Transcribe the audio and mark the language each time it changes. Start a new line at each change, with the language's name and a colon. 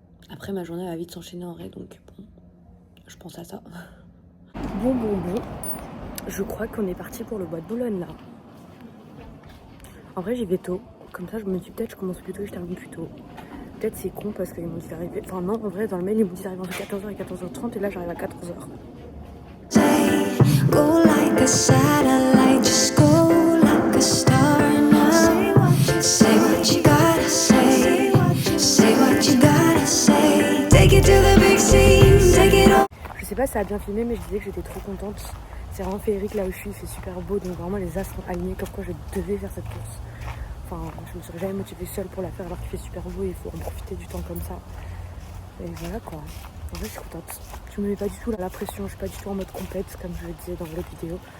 French: Après, ma journée va vite s'enchaîner en vrai, donc bon, je pense à ça. Bon. Je crois qu'on est parti pour le bois de Boulogne, là. En vrai, j'y vais tôt. Comme ça, je me dis peut-être je commence plus tôt et je termine plus tôt. Peut-être c'est con parce qu'ils m'ont dit d'arriver... Enfin non, en vrai, dans le mail, ils m'ont dit d'arriver entre 14h et 14h30 et là, j'arrive à 14h.
English: Go like a satellite, just go like a star now. Say what you gotta say, say what you gotta say. Take it to the big scene, take it all.
French: Je sais pas si ça a bien filmé, mais je disais que j'étais trop contente. C'est vraiment féerique là où je suis, il fait super beau, donc vraiment les astres sont alignés comme quoi je devais faire cette course. Enfin, je me serais jamais motivée seule pour la faire alors qu'il fait super beau et il faut en profiter du temps comme ça. Et voilà quoi. En vrai, je suis contente. Je me mets pas du tout la pression, je suis pas du tout en mode compète comme je le disais dans l'autre vidéo.